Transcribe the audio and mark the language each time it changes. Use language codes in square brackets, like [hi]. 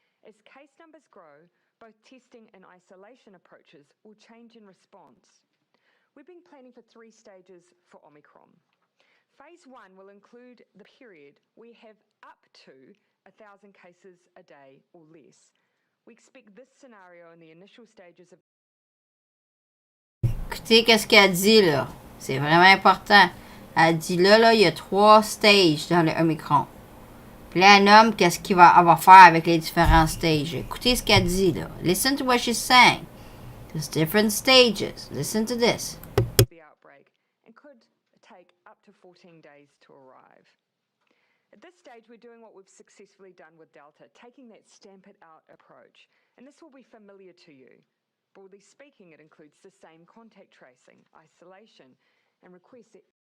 [en] As case numbers grow, both testing and isolation approaches will change in response. We've been planning for 3 stages for Omicron. Phase 1 will include the period we have up to 1,000 cases a day or less. We expect this scenario in the initial stages of... [fr] Écoutez qu'est-ce qu'elle dit là. C'est vraiment important. Elle dit là, il y a 3 stages dans le Omicron. Puis là, elle nomme qu'est-ce qu'il va avoir à faire avec les différents stages. Écoutez ce qu'elle dit là. [en] Listen to what she's saying. There's different stages. Listen to this. The outbreak and could take up to 14 days to arrive. At this stage, we're doing what we've successfully done with Delta, taking that stamp it out approach. And this will be familiar to you. Broadly speaking, it includes the same contact tracing, isolation, and requests that